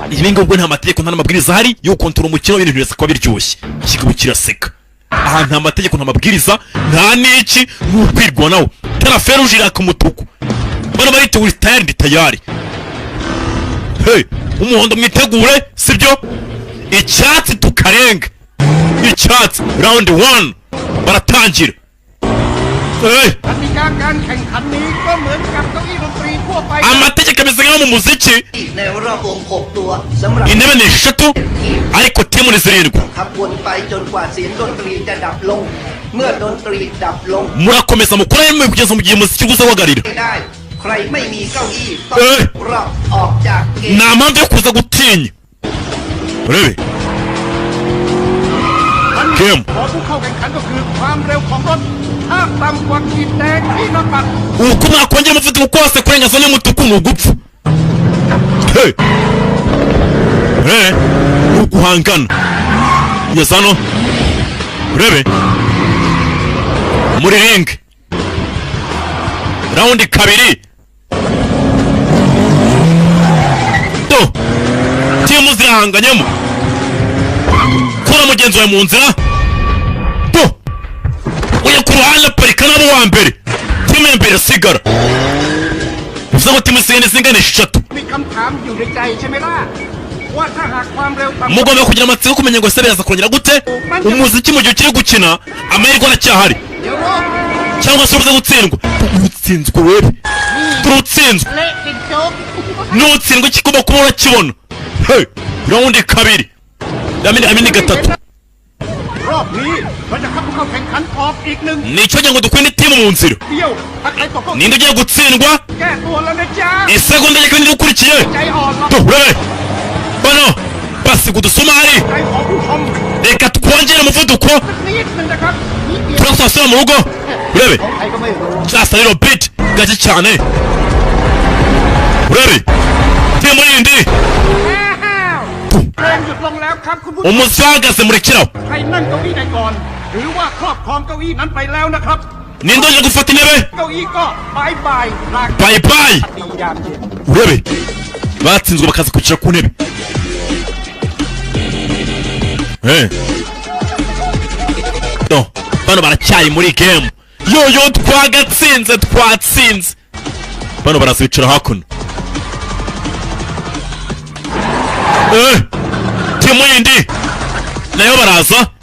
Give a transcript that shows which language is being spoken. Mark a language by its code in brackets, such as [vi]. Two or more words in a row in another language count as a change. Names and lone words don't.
[rw] ibi ngibwo nta mategeko nta n'amabwiriza ahari yo gukontorora umukino w'ibintu birasa kuba biryoshye ikigabo kiraseka aha nta mategeko nta mabwiriza nta n'iki ni ukwirwanaho tara feruje iraka umutuku bano baritegura tayari ndi tayari hey umuhondo mwitegure sibyo icyatsi tukarenga icyatsi round 1 baratangira hey [th] กติกาการแข่งขันนี้ก็เหมือนกับเก้าอี้ดนตรีทั่วไป [rw] amategeko ameze nk'ayo mu muziki [th] ในรอบวง6ตัวสำหรับ [rw] intebe ni 3 ariko timu ni 7 [th] ขับวนไปจนกว่าเสียงดนตรีจะดับลงเมื่อดนตรีดับลง [rw] murakomeza mukora yemwe kugeza mu gihe umuziki uzabagarira [th] ไม่ได้ใครไม่มีเก้าอี้ต้องรอบออกจากเกม [rw] nta mpamvu yo kuza gutinya urebe เกม [th] ขอผู้เข้าแข่งขันก็คือความเร็วของรถถ้าต่ำกว่าขีดแดงที่นำบัตร [rw] uko mwakongera umuvuduko kose kurenga zone y'umutuku ni ugupfa hey ni uguhangana ngeze hano urebe muri ringi rawundi kabiri do timu zirahanganyemo kura mugenzi wawe mu nzira do uya ku ruhande parika nabo wa mbere timu ya mbere sigara bivuze ngo timu zingana 3 [th] มีคำถามอยู่ในใจใช่ไหมล่ะว่าถ้าหากความเร็วต่ำ [rw] mugomba kugira amatsiko kumenya ngo se biraza kongera gute umuziki mu gihe ukiri gukina amahirwe aracyahari [th] เดี๋ยวรอบ [rw] cyangwa se uruze gutsindwa utsinzwe wewe turutsinzwe [th] เละติดโจ๊ก [rw] nutsindwa ikigomba kuba urakibona hey rawundi kabiri amini gatatu [th] รอบนี้เราจะคัดผู้เข้าแข่งขันออกอีกหนึ่ง [rw] nicyo ngira ngo dukwinde timu mu nzira [th] เดียวถ้าใครตกก็ [rw] ninde ugiye gutsindwa [th] แก้ตัวแล้วนะจ๊ะ [rw] isegonda rya kabiri rikurikiye [th] ใจอ่อนหรอก [rw] turebe bano basiga udusumari [th] ใจของผู้ชม [rw] reka twongere umuvuduko [th] นิดนึงนะครับนิดเดียว [rw] turasubira mu rugo urebe [th] ของใครก็ไม่รู้ [rw] cyasa rero beat gake cyane urebe timu yindi [th] อ้าวเพลงหยุดลงแล้วครับคุณผู้ชม [rw] umuziki wahagaze murekeraho [th] ใครนั่งเก้าอี้ใดก่อนหรือว่าครอบครองเก้าอี้นั้นไปแล้วนะครับ [rw] ninde uje gufata intebe [th] เก้าอี้ก็บายบายลา [en] bye bye [th] ดียามเย็น [rw] urebe batsinzwe bakaza kwicara ku ntebe no bano baracyari muri game yoyo twatsinze bano baraza bicara hakuno timu yindi nayo baraza